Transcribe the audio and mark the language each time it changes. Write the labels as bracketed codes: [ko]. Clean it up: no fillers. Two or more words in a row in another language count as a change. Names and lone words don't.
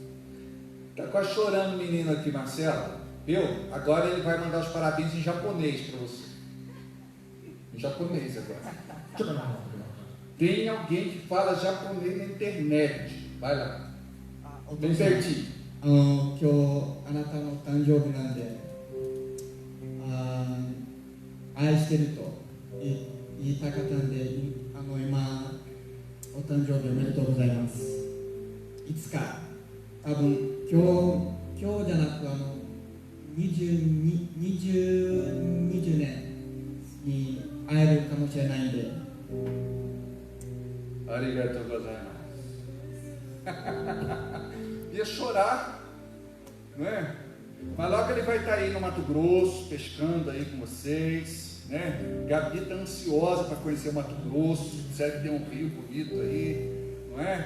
[pt] Tá quase chorando o menino aqui, Marcelo. Viu? Agora ele vai mandar os parabéns em japonês para você. Em japonês agora. Tem alguém que fala japonês na internet. Vai lá. Bem pertinho. [ja] 今日あなたの誕生日なんで、愛してると言いたかったんで、今お誕生日おめでとうございます。いつか多分今日じゃなく20年に会えるかもしれないんで。ありがとうございます. [pt] Ia chorar, não é? Mas logo ele vai estar aí no Mato Grosso, pescando aí com vocês, né? Gabi está ansiosa para conhecer o Mato Grosso, disseram que tem um rio bonito aí, não é?